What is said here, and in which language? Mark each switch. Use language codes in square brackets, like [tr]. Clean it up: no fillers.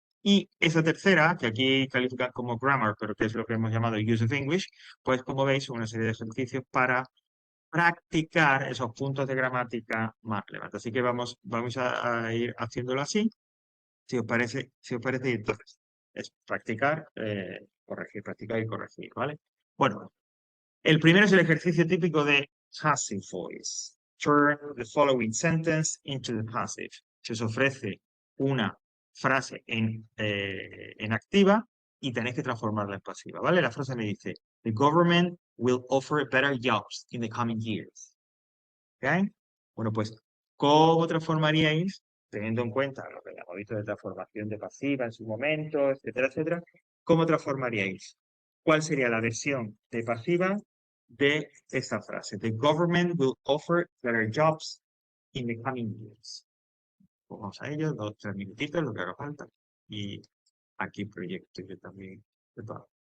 [es] Y esa tercera, que aquí califican como grammar, pero que es lo que hemos llamado use of English, pues como veis, una serie de ejercicios para practicar esos puntos de gramática más relevantes. Así que vamos a ir haciéndolo así, si os parece, y entonces es practicar, corregir, practicar y corregir, ¿vale? Bueno, el primero es el ejercicio típico de passive voice. [en] Turn the following sentence into the passive. [es] Se os ofrece una frase en activa y tenéis que transformarla en pasiva, ¿vale? La frase me dice, [en] the government will offer better jobs in the coming years. [es] ¿Ok? Bueno, pues, ¿cómo transformaríais, teniendo en cuenta lo que hemos visto de transformación de pasiva en su momento, etcétera, etcétera? ¿Cómo transformaríais? ¿Cuál sería la versión de pasiva de esta frase? [en] The government will offer better jobs in the coming years. [es] Pues vamos a ello, 2-3 minutitos, lo que haga falta. Y aquí proyecto yo también de todo.